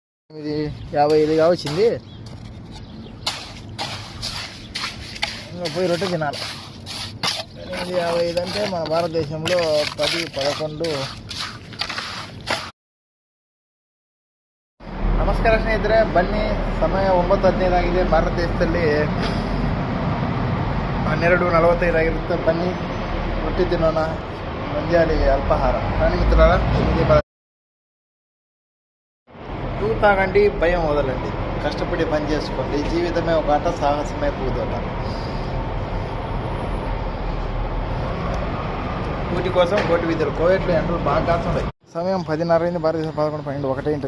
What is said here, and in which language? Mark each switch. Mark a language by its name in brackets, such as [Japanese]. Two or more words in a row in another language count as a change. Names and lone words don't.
[Telugu] ఇది 55గా వచ్చింది. ఇంకా పోయి రొట్టె తినాలి. 855 అంటే మన భారతదేశంలో 10, 11. [Kannada] ನಮಸ್ಕಾರ ಸ್ನೇಹಿತರೆ, ಬನ್ನಿ. ಸಮಯ 9:15 ಆಗಿದೆ. ಭಾರತದೇಶದಲ್ಲಿ 12:45 ಆಗಿರುತ್ತೆ. ಬನ್ನಿ ರೊಟ್ಟಿ ತಿನ್ನೋಣ, ಮುಂಜಾನೆ ಅಲ್ಪಾಹಾರ. [Telugu] కానీ మిత్రులారా, తూతాగండి, భయం వదలండి, కష్టపడి పని చేసుకోండి. జీవితమే ఒక ఆట, సాహసమే పూదోట. కూటి కోసం కోటి విధులు. కోవిడ్లో ఎండలు బాగా కాస్తున్నాయి. సమయం 10:30 అయింది. భారతదేశం 11, 12, 1 ఉంటుంది.